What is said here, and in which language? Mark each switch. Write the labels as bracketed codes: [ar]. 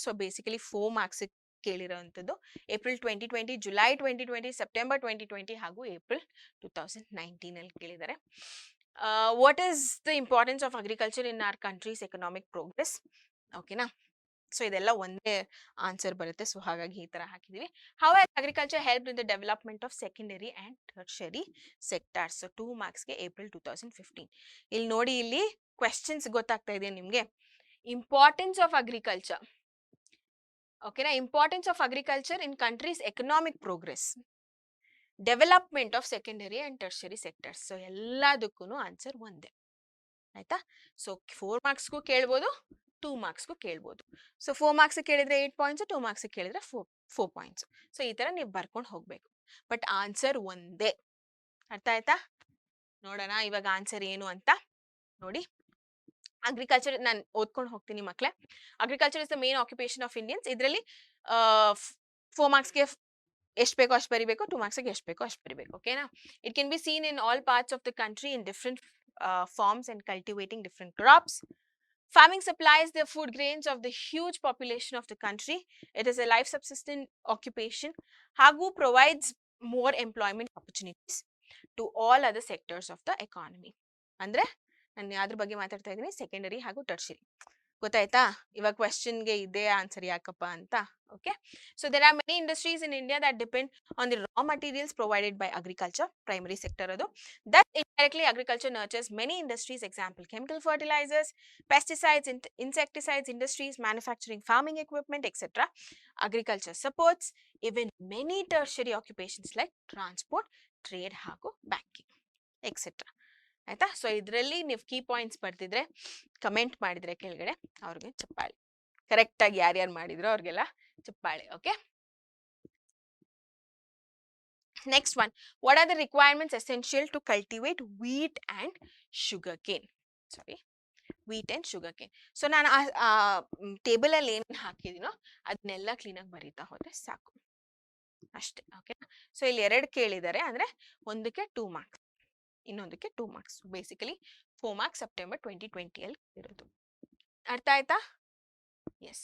[kn] So basically 4 marks ಕೇಳಿರೋಂಥದ್ದು. April 2020, July 2020, September 2020 ಹಾಗೂ April 2019 ಅಲ್ಲಿ ಕೇಳಿದ್ದಾರೆ. [en] What is the importance of agriculture in our country's economic progress? [kn] ಓಕೆನಾ. So ಇದೆಲ್ಲ ಒಂದೇ answer ಬರುತ್ತೆ. ಸೊ ಹಾಗಾಗಿ ಈ ತರ ಹಾಕಿದೀವಿ. [en] How has agriculture help in the development of secondary and tertiary sectors. [kn] So 2 ಮಾರ್ಕ್ಸ್ಗೆ April 2015. ಇಲ್ಲಿ ನೋಡಿ, ಇಲ್ಲಿ ಕ್ವೆಶ್ಚನ್ಸ್ ಗೊತ್ತಾಗ್ತಾ ಇದೆ ನಿಮ್ಗೆ. [en] Importance of agriculture. ಓಕೆನಾ. Importance of agriculture in countries economic progress, development of secondary and tertiary sectors. [kn] So ಎಲ್ಲದಕ್ಕೂ answer ಒಂದೇ. ಆಯ್ತಾ. ಸೊ 4 ಮಾರ್ಕ್ಸ್ಗೂ ಕೇಳ್ಬೋದು, 2 ಮಾರ್ಕ್ಸ್ಗೂ ಕೇಳ್ಬೋದು. ಸೊ 4 ಮಾರ್ಕ್ಸ್ ಕೇಳಿದ್ರೆ 8 ಪಾಯಿಂಟ್ಸ್, 2 ಮಾರ್ಕ್ಸ್ ಕೇಳಿದ್ರೆ 4 ಪಾಯಿಂಟ್ಸ್. ಸೊ ಈ ತರ ನೀವು ಬರ್ಕೊಂಡು ಹೋಗ್ಬೇಕು. ಬಟ್ ಆನ್ಸರ್ ಒಂದೇ. ಅರ್ಥ ಆಯ್ತಾ. ನೋಡೋಣ ಇವಾಗ ಆನ್ಸರ್ ಏನು ಅಂತ ನೋಡಿ. [en] agriculture [kn] ನಾನು ಓದ್ಕೊಂಡು ಹೋಗ್ತೀನಿ ಮಕ್ಕಳೇ. [en] Agriculture is the main occupation of Indians. [kn] ಇದರಲ್ಲಿ 4 ಮಾರ್ಕ್ಸ್ಗೆ ಎಷ್ಟು ಬೇಕೋ ಅಷ್ಟು ಬರಿಬೇಕು, 2 ಮಾರ್ಕ್ಸ್ಗೆ ಎಷ್ಟು ಬೇಕೋ ಅಷ್ಟು ಬರಿಬೇಕು. ಓಕೆನಾ. [en] It can be seen in all parts of the country in different forms and cultivating different crops. Farming supplies the food grains of the huge population of the country. It is a life subsistent occupation. Hagu provides more employment opportunities to all other sectors of the economy. [kn] Andre ನಾನು ಯಾವ್ದ್ರ ಬಗ್ಗೆ ಮಾತಾಡ್ತಾ ಇದ್ದೀನಿ, secondary ಹಾಗೂ tertiary. ಗೊತ್ತಾಯ್ತಾ. ಇವಾಗ ಕ್ವೆಶ್ಚನ್ಗೆ ಇದೇ answer ಯಾಕಪ್ಪ ಅಂತ. [en] Okay. So there are many industries in India that depend on the raw materials provided by agriculture. [kn] Primary sector ಅದು. [en] That indirectly agriculture nurtures many industries. Example, chemical fertilizers, pesticides, insecticides industries, manufacturing, farming equipment, etc. Agriculture supports even many tertiary occupations like transport, trade ಹಾಗೂ banking, etc. [kn] ಆಯ್ತಾ. So ಇದರಲ್ಲಿ ನೀವು key points ಬರ್ತಿದ್ರೆ comment ಮಾಡಿದ್ರೆ ಕೆಳಗಡೆ ಅವ್ರಿಗೆ ಚಪ್ಪಾಳೆ. Correct ಆಗಿ ಯಾರ್ಯಾರು ಮಾಡಿದ್ರು ಅವ್ರಿಗೆಲ್ಲ ಚಪ್ಪಾಳೆ. Okay. [en] Next one, what are the requirements essential to cultivate wheat and sugarcane? Sorry, wheat and sugarcane. [kn] So ನಾನು ಟೇಬಲ್ ಅಲ್ಲಿ ಏನೇನು ಹಾಕಿದೀನೋ ಅದನ್ನೆಲ್ಲ ಕ್ಲೀನಾಗಿ ಬರೀತಾ ಹೋದ್ರೆ ಸಾಕು ಅಷ್ಟೇ. ಓಕೆ. ಸೊ ಇಲ್ಲಿ 2 ಕೇಳಿದ್ದಾರೆ ಅಂದ್ರೆ ಒಂದಕ್ಕೆ 2 ಮಾರ್ಕ್ಸ್, ಇನ್ನೊಂದಕ್ಕೆ 2 ಮಾರ್ಕ್ಸ್. ಬೇಸಿಕಲಿ 4 ಮಾರ್ಕ್ಸ್ ಸೆಪ್ಟೆಂಬರ್ 2020 ಅಲ್ಲಿ ಇರೋದು. ಅರ್ಥ ಆಯ್ತಾ. ಎಸ್.